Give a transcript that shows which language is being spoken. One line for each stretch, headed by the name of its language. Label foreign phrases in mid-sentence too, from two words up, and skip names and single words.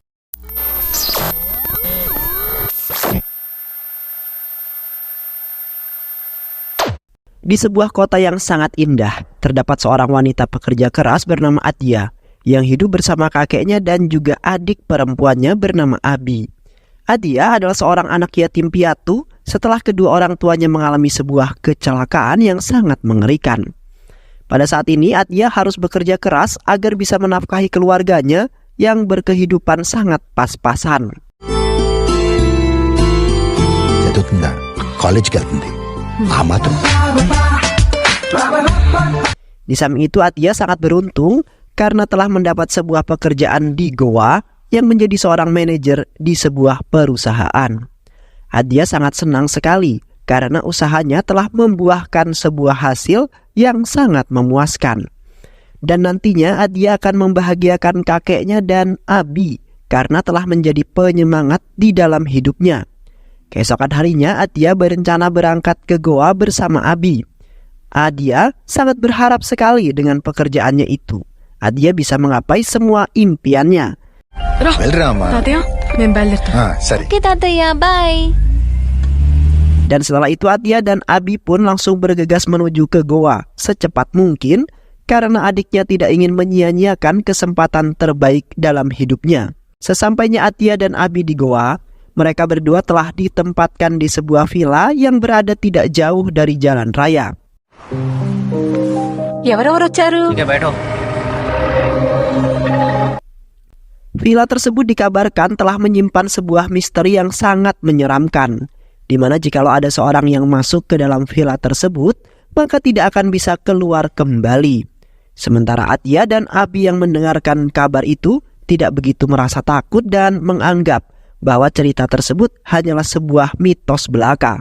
Indonesian: Di sebuah kota yang sangat indah, terdapat seorang wanita pekerja keras bernama Atia yang hidup bersama kakeknya dan juga adik perempuannya bernama Abi. Atia adalah seorang anak yatim piatu setelah kedua orang tuanya mengalami sebuah kecelakaan yang sangat mengerikan. Pada saat ini Atia harus bekerja keras agar bisa menafkahi keluarganya yang berkehidupan sangat pas-pasan.
Telugu: చదువుతుందా? కాలేజ్కి వెళ్తుంది. ఆ మాత్రం.
Indonesian: Di samping itu Atia sangat beruntung karena telah mendapat sebuah pekerjaan di Goa yang menjadi seorang manajer di sebuah perusahaan. Atia sangat senang sekali karena usahanya telah membuahkan sebuah hasil yang sangat memuaskan. Dan nantinya Atia akan membahagiakan kakeknya dan Abi karena telah menjadi penyemangat di dalam hidupnya. Keesokan harinya Atia berencana berangkat ke Goa bersama Abi. Atia sangat berharap sekali dengan pekerjaannya itu. Atia bisa menggapai semua impiannya.
Telugu: వెళ్ళరా అమ్మా. సరే. Oke Tataya, bye.
Indonesian: Dan setelah itu Atia dan Abi pun langsung bergegas menuju ke Goa secepat mungkin karena adiknya tidak ingin menyia-nyiakan kesempatan terbaik dalam hidupnya. Sesampainya Atia dan Abi di Goa, mereka berdua telah ditempatkan di sebuah villa yang berada tidak jauh dari jalan raya.
Telugu: ఎవరెవరు వచ్చారు?
Indonesian: Villa tersebut dikabarkan telah menyimpan sebuah misteri yang sangat menyeramkan, di mana jikalau ada seorang yang masuk ke dalam villa tersebut, maka tidak akan bisa keluar kembali. Sementara Atia dan Abi yang mendengarkan kabar itu tidak begitu merasa takut dan menganggap bahwa cerita tersebut hanyalah sebuah mitos belaka.